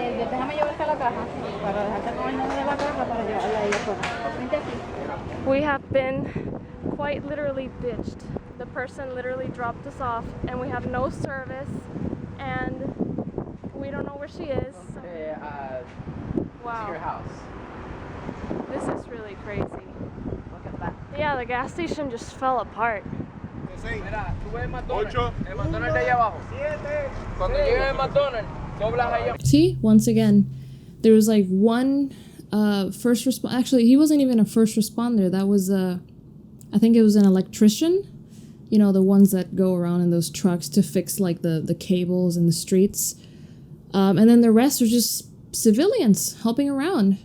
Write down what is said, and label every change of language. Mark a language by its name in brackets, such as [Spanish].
[Spanish] Déjame llevarte la caja para dejarte con el nombre de la caja para llevarla a ella sola. Vente aquí. [English] We have been quite literally ditched. The person literally dropped us off and we have no service and we don't know where she is. Wow. To your house. This is really crazy. Look at that. Yeah, the gas station just fell apart. [Spanish] Mira, tú ves el McDonald's. El McDonald's de allá abajo. Cuando llegues al McDonald's, doblas allá. [English] See, once again, there was like one first responder. Actually, he wasn't even a first responder. That was I think it was an electrician. You know, the ones that go around in those trucks to fix like the cables in the streets. And then the rest are just civilians helping around.